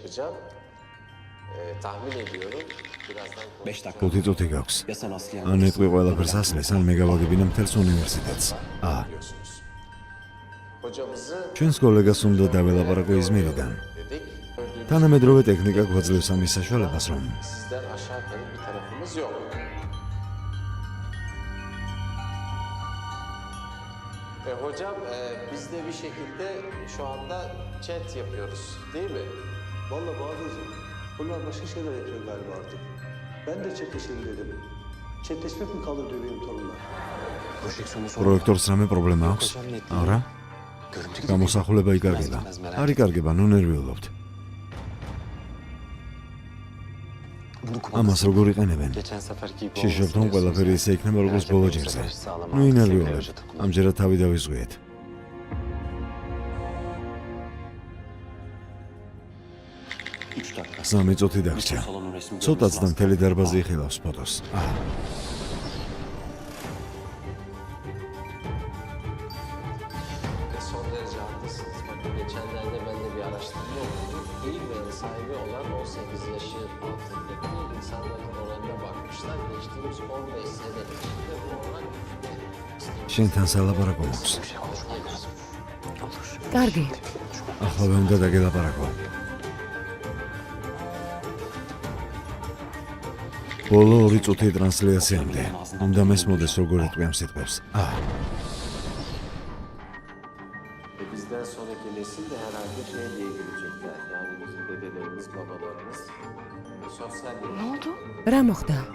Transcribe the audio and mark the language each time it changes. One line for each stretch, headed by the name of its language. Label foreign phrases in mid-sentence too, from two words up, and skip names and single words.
Georgian: 5 წუთი გაქვს. ან ეტყვი ყველაფერს ასლეს, ან მე გავაგებინე მთელს უნივერსიტეტს. ჩვენს კოლეგას უნდა დაველაპარაკო იზმირიდან. თანამედროვე ტექნიკა გვაძლევს ამის საშუალებას, რომ
Turkish: Hocam biz de bir şekilde şu anda chat yapıyoruz değil mi? Vallahi Bahadır'cığım bunlar başka şeyler yapıyor galiba artık. Ben de chatleşelim dedim. Chatleşmek mi kalır diyor benim torunlar.
Georgian: პროექტორს რამე პრობლემა აქვს? არა? გამოსახულება იკარგება. არ იკარგება, ნუ ნერვიულობთ. ამას როგორ იყენებენ? შეშობთ, რომ ყველაფერი ისე იქნება, როგორც ბოლო ჯერზე. ნუ ინერვიულებთ. ამჯერად თავი დავიზღვიეთ. სამი წუთი დაგჭირ. ცოტაც და მთელი დარბაზი იხილავს ფოტოს.
Turkish: Son derece haklısınız. Bakın geçenlerde ben de bir araştırma okudum. Eğilmeyen sahibi olan 18 yaşı altındaki insanların oranına bakmışlar. Geçtiğimiz 15 sene içinde bu oran
Georgian: შენთან სალაპარაკო მაქვს. კარგი. ახლა უნდა დაგელაპარაკო. ბოლო 2 წუთი ტრანსლაციამდე. უნდა მესმოდეს როგორ ეტყვი ამ სიტყვებს.
Turkish: bizden sonraki nesil de herhalde şey diye girecekler. Yani bizim dedelerimiz, babalarımız sosyal Ne oldu?
Georgian: რა მოხდა?